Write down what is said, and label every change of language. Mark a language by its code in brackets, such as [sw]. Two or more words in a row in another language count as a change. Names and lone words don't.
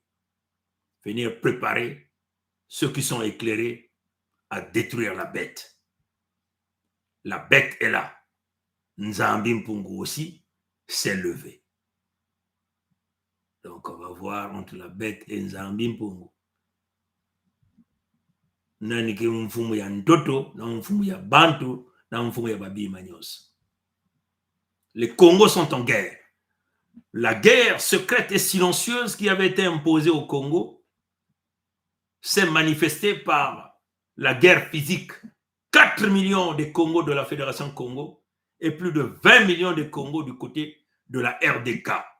[fr] Venir préparer ceux qui sont éclairés à détruire la bête. La bête est là. Nzambi Mpungu aussi s'est levé. Donc, on va voir entre la bête et Nzambi Mpungu. [kg] Nani ki mfumu ya ndoto, na mfumu ya bantu, na mfumu ya babi manyos. [fr] Les Congos sont en guerre. La guerre secrète et silencieuse qui avait été imposée au Congo s'est manifestée par la guerre physique. 4 millions de Congos de la Fédération Congo et plus de 20 millions de Congos du côté de la RDK.